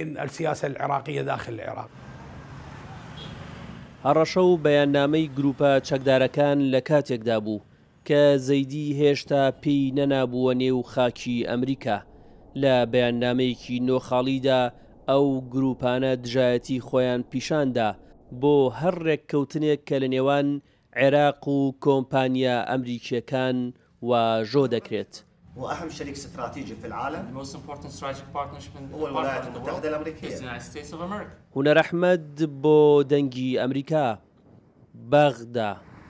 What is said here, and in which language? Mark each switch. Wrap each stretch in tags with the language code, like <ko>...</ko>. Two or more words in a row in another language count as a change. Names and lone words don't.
<ckb>هەڕەشە و بەیاننامەی گروپە چەکدارەکان لە کاتێکدا بوو کە زەیدی هێشتا پێی نەنابووە نێو خاکی ئەمریکا. لە بەیاننامەیەکی نۆخاڵیدا ئەو گروپانە دژایەتی خۆیان پیشاندا بۆ هەر ڕێککەوتنێک کە لە نێوان عێراق و کۆمپانیا ئەمریکیەکان واژۆ دەکرێت.</ckb> <ar>وأهم شريك استراتيجي في العالم هو الولايات المتحدة الأمريكية.</ar> <ckb>هونەر ئەحمەد بۆ دەنگی ئەمریکا، بەغدا.</ckb>